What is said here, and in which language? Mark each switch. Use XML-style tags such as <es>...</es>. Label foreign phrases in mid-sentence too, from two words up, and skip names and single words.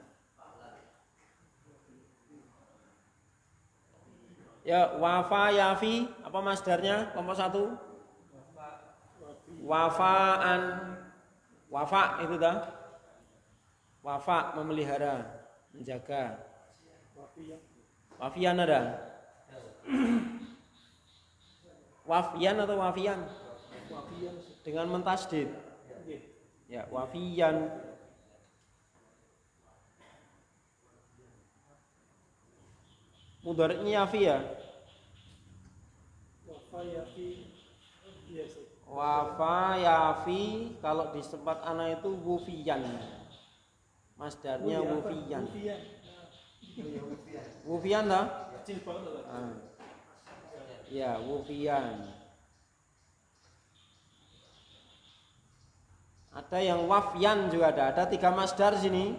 <id>Ya,</id> <ar>وفى يفي,</ar> <id>apa masdarnya? Kelompok 1. Wafaan. Wafa itu dah. Wafa memelihara, menjaga. Wafian ada? Wafian atau wafian? Dengan mentasdid. Ya, wafiyan. Mudhari'nya yafi ya?</id> <ar>وفى يفي,</ar> <id>kalau di tempat ana itu wufiyan. Masdarnya wufiyan. Wufiyan lah? Ya, wufiyan. Ada yang wafyan juga ada 3 masdar sini.</id>